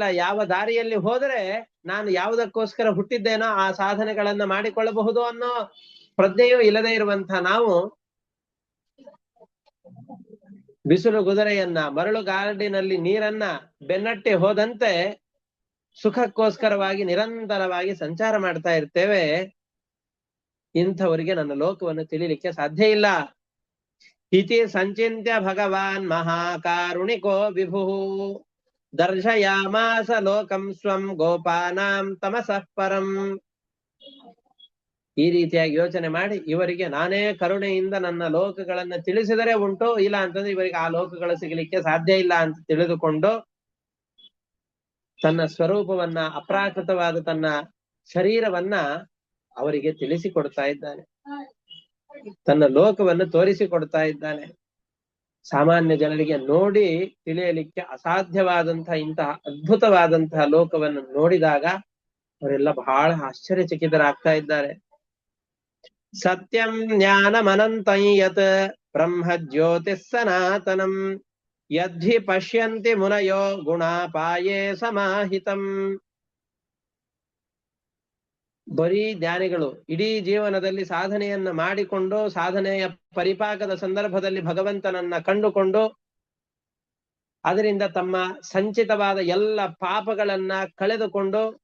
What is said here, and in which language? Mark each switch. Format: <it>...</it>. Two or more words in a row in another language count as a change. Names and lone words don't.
<kn>ಯಾವ ದಾರಿಯಲ್ಲಿ ಹೋದರೆ ನಾನು ಯಾವುದಕ್ಕೋಸ್ಕರ ಹುಟ್ಟಿದ್ದೇನೋ ಆ ಸಾಧನೆಗಳನ್ನ ಮಾಡಿಕೊಳ್ಳಬಹುದು ಅನ್ನೋ ಪ್ರಜ್ಞೆಯೂ ಇಲ್ಲದೆ ಇರುವಂತಹ ನಾವು ಬಿಸಿಲು ಗುದರೆಯನ್ನ ಮರಳು ಗಾರ್ಡಿನಲ್ಲಿ ನೀರನ್ನ ಬೆನ್ನಟ್ಟಿ ಹೋದಂತೆ ಸುಖಕ್ಕೋಸ್ಕರವಾಗಿ ನಿರಂತರವಾಗಿ ಸಂಚಾರ ಮಾಡ್ತಾ ಇರ್ತೇವೆ. ಇಂಥವರಿಗೆ ನನ್ನ ಲೋಕವನ್ನು ತಿಳಿಲಿಕ್ಕೆ ಸಾಧ್ಯ ಇಲ್ಲ.</kn> <sa>ಇತಿ ಸಂಚಿತ್ಯ ಭಗವಾನ್ ಮಹಾಕಾರುಣಿಕೋ ವಿಭು ದರ್ಶಯಾಮಾಸ ಲೋಕಂ ಸ್ವಂ ಗೋಪಾನಾಂ ತಮಸಃ ಪರಂ.</sa> <kn>ಈ ರೀತಿಯಾಗಿ ಯೋಚನೆ ಮಾಡಿ ಇವರಿಗೆ ನಾನೇ ಕರುಣೆಯಿಂದ ನನ್ನ ಲೋಕಗಳನ್ನ ತಿಳಿಸಿದರೆ ಉಂಟು, ಇಲ್ಲ ಅಂತಂದ್ರೆ ಇವರಿಗೆ ಆ ಲೋಕಗಳು ಸಿಗಲಿಕ್ಕೆ ಸಾಧ್ಯ ಇಲ್ಲ ಅಂತ ತಿಳಿದುಕೊಂಡು ತನ್ನ ಸ್ವರೂಪವನ್ನ, ಅಪ್ರಾಕೃತವಾದ ತನ್ನ ಶರೀರವನ್ನ ಅವರಿಗೆ ತಿಳಿಸಿಕೊಡ್ತಾ ಇದ್ದಾನೆ. ತನ್ನ ಲೋಕವನ್ನು ತೋರಿಸಿಕೊಡ್ತಾ ಇದ್ದಾನೆ. ಸಾಮಾನ್ಯ ಜನರಿಗೆ ನೋಡಿ ತಿಳಿಯಲಿಕ್ಕೆ ಅಸಾಧ್ಯವಾದಂತಹ ಇಂತಹ ಅದ್ಭುತವಾದಂತಹ ಲೋಕವನ್ನು ನೋಡಿದಾಗ ಅವರೆಲ್ಲ ಬಹಳ ಆಶ್ಚರ್ಯಚಕಿತರಾಗ್ತಾ ಇದ್ದಾರೆ.</kn> <sa>ಸತ್ಯಂ ಜ್ಞಾನಮನಂತಂ ಯತ್ ಬ್ರಹ್ಮ ಜ್ಯೋತಿಃ ಸನಾತನಂ ಯದ್ಧಿ ಪಶ್ಯಂತಿ ಮುನಯೋ ಗುಣಾಪಾಯೇ ಸಮಾಹಿತಂ.</sa> <kn>ಬರೀ ಜ್ಞಾನಿಗಳು ಇಡೀ ಜೀವನದಲ್ಲಿ ಸಾಧನೆಯನ್ನ ಮಾಡಿಕೊಂಡು ಸಾಧನೆಯ ಪರಿಪಾಕದ ಸಂದರ್ಭದಲ್ಲಿ ಭಗವಂತನನ್ನ ಕಂಡುಕೊಂಡು ಅದರಿಂದ ತಮ್ಮ ಸಂಚಿತವಾದ ಎಲ್ಲ ಪಾಪಗಳನ್ನ ಕಳೆದುಕೊಂಡು</kn>